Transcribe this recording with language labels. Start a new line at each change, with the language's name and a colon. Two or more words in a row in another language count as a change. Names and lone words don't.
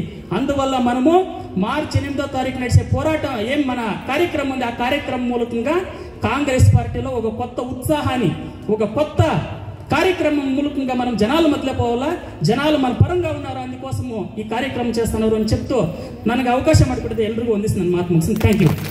Telugu: అందువల్ల మనము మార్చి 8వ తారీఖు నడిచే పోరాటం ఏం మన కార్యక్రమం ఉంది, ఆ కార్యక్రమం మూలకంగా కాంగ్రెస్ పార్టీలో ఒక కొత్త ఉత్సాహాన్ని, ఒక కొత్త కార్యక్రమం మూలకంగా మనం జనాల మధ్యలో పోవాలా. జనాలు మన పరంగా ఉన్నారు, అందుకోసము ఈ కార్యక్రమం చేస్తున్నారు అని చెప్తూ
Kannada: ನನಗೆ ಅವಕಾಶ ಮಾಡಿಕೊಟ್ಟಿದ್ದೆ ಎಲ್ರಿಗೂ ವಂದಿಸಿ ನನ್ನ ಮಾತು ಮುಗಿಸ್ತೀನಿ.
English: thank you.